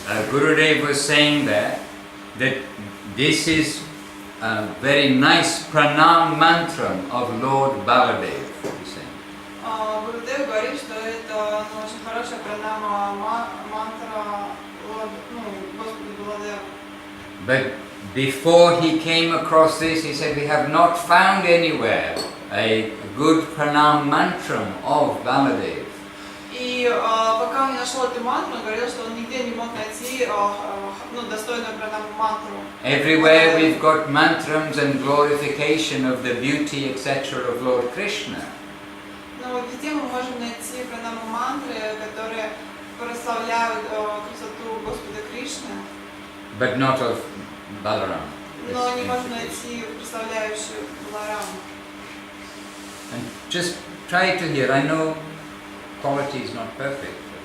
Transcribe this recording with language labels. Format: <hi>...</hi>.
<en>Gurudev was saying that this is a very nice pranam mantra of Lord Baladev.</en> <ru>Гурудев говорит, что это очень хорошая пранама мантра Господа Баладева.</ru> <en>But before he came across this, he said, we have not found anywhere a good pranam mantra of Baladev.</en> <ru>И пока он не нашел эту мантру, он говорил, что он нигде не мог найти достойную пранаму мантру.</ru> <en>Everywhere we've got mantrams and glorification of the beauty, etc. of Lord Krishna.</en> <ru>Но везде мы можем найти пранаму мантры, которые прославляют красоту Господа Кришны.</ru> <en>But not of Balaram.</en> <ru>Но не можем найти прославляющую Балараму.</ru> <en>And just try to hear. I know quality is not perfect.</en>